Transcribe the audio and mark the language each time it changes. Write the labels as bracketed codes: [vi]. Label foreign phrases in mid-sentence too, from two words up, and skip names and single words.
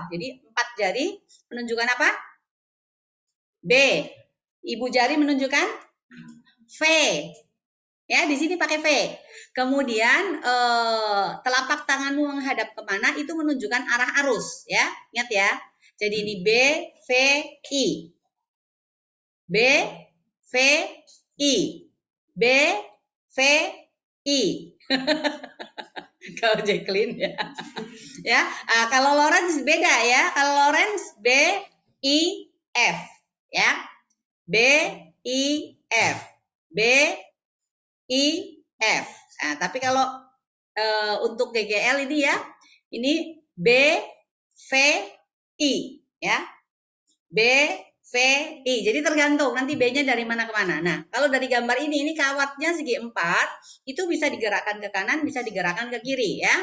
[id] Jadi 4 jari menunjukkan apa? B. Ibu jari menunjukkan V. Ya, di sini pakai V. Kemudian telapak tanganmu menghadap kemana itu menunjukkan arah arus, ya. Ingat ya. Jadi ini B, V, I. B, V, I. B, V, I. Kalau Jacqueline ya. Ya, kalau Lawrence beda ya. Kalau Lawrence B, I, F. Ya. B, I, F. B, I, F. Nah, tapi kalau untuk GGL ini ya, ini B, V, I. Ya. B, V, I. Jadi tergantung nanti B-nya dari mana ke mana. Nah, kalau dari gambar ini kawatnya segi 4, itu bisa digerakkan ke kanan, bisa digerakkan ke kiri ya.